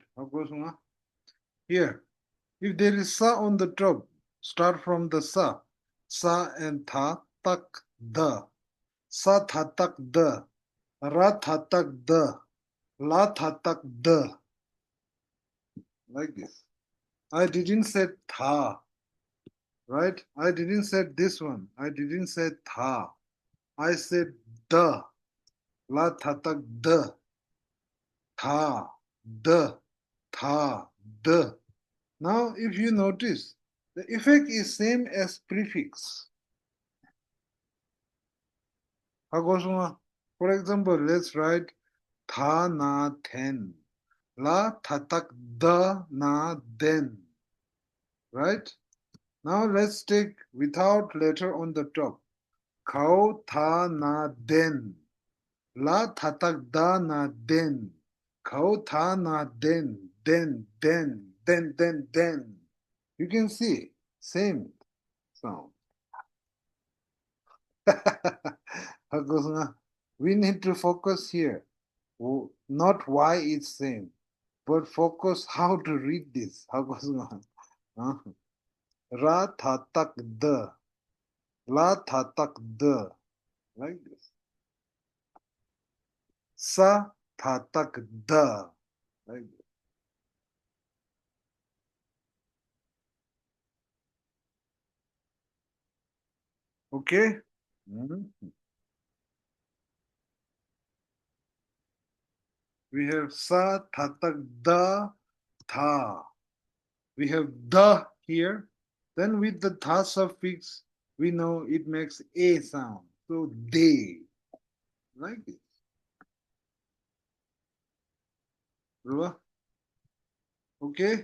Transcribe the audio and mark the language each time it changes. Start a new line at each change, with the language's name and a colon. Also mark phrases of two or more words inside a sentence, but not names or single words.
English: Here, if there is sa on the top, start from the sa.
Tibetan: Sa and tha tak the. Sa tha tak the. Ra tha tak the. La tha tak the.
English: Like this. I didn't say tha, right? I didn't say this one. I didn't say tha. I said the.
Tibetan: La tha tak the. Tha. The. Tha. The.
English: Now, if you notice, the effect is same as prefix. For example, let's write
Tibetan: tha na then. La tha tak the na then.
English: Right? Now let's take without letter on the top.
Tibetan: Khao tha na then. La tha tak da na then. Khao tha na then. Then.
English: You can see, same sound. We need to focus here. Not why it's same, but focus how to read this.
Tibetan: Ra tha tak the. La tha tak the.
English: Like this.
Tibetan: Sa tha tak the.
English: Like this. Okay? We have
Tibetan: sa tha tak the tha.
English: We have the here. Then with the tha suffix, we know it makes a sound. So they. Like this. Okay?